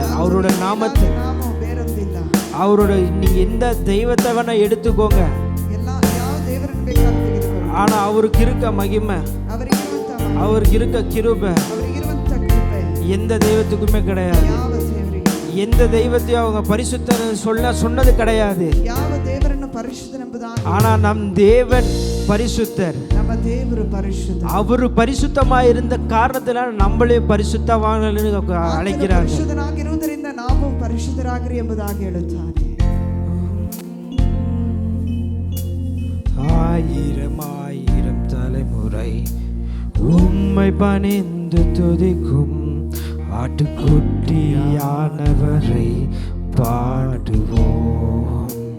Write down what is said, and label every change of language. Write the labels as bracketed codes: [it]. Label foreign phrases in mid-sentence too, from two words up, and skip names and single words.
[ta] அவரோட நாமத்தை, அவரோட நீங்க எந்த தெய்வத்தை வேணா எடுத்துக்கோங்க, ஆனா அவருக்கு இருக்க மகிமை, அவருக்கு இருக்க கிருபை எந்த தெய்வத்துக்குமே கிடையாது. எந்த தெய்வத்தையும் அவங்க பரிசுத்தர் சொன்னது கிடையாது. [kn] ಯಾವ ದೇವರನ್ನು ಪರಿಶುದ್ಧನೆಂಬುದಾಗಿ, [ta] ஆனா நம் தேவன் பரிசுத்தர். [kn] ನಮ್ಮ ದೇವರು ಪರಿಶುದ್ಧ. [ta] அவரு பரிசுத்தமா இருந்த காரணத்தினால நம்மளே பரிசுத்தவான்கள் அழைக்கிறார். [kn] ಪರಿಶುದ್ಧನಾಗಿರುವುದರಿಂದ ನಾವು ಪರಿಶುದ್ಧರಾಗಿರಿ ಎಂಬುದಾಗಿ ಹೇಳುತ್ತಾನೆ. [ta] ஆயிரம் ஆயிரம் தலைமுறை உம்மை பணிந்து துதிக்கும் ஆட்டுக்குட்டியானவரை பாடுவோம்.